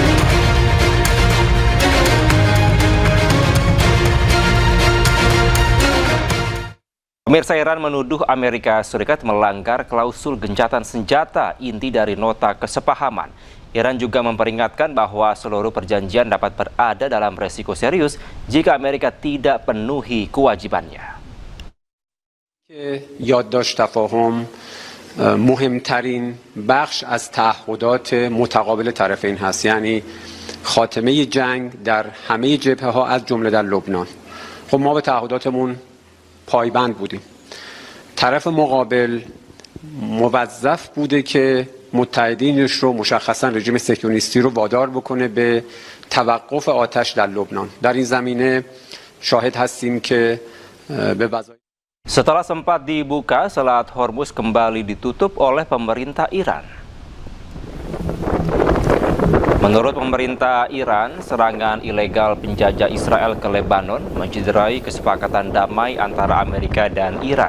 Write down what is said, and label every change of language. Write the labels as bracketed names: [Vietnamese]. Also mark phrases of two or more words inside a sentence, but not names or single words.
[Indonesian] Pemirsa, Iran menuduh Amerika Serikat melanggar klausul gencatan senjata inti dari nota kesepahaman. Iran juga memperingatkan bahwa seluruh perjanjian dapat berada dalam resiko serius jika Amerika tidak penuhi kewajibannya. [Persian] یادداشت تفاهم مهمترین بخش از تعهدات متقابل طرفین هست، یعنی خاتمه جنگ در همه جبهه‌ها از جمله در لبنان. خب ما به تعهداتمون پایبند بودیم. طرف مقابل موظف بوده که متحدینش رو، مشخصا رژیم صهیونیستی رو وادار بکنه به توقف آتش در لبنان. در این زمینه شاهد هستیم که به وظایف [Indonesian] Setelah sempat dibuka, Selat Hormuz kembali ditutup oleh pemerintah Iran. Menurut pemerintah Iran, serangan ilegal penjajah Israel ke Lebanon mencederai kesepakatan damai antara Amerika dan Iran.